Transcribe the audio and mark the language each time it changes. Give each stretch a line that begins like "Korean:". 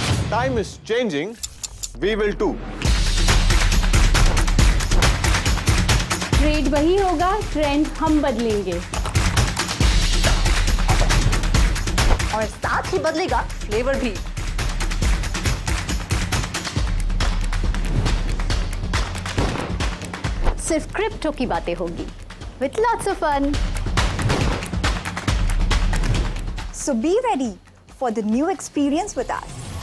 English: time is changing, we will too.
Hindi: Trade वही होगा, trend हम बदलेंगे और साथ ही बदलेगा फ्लेवर भी। सिर्फ क्रिप्टो की बातें होगी
English: with lots of fun. So be ready for the new experience with us.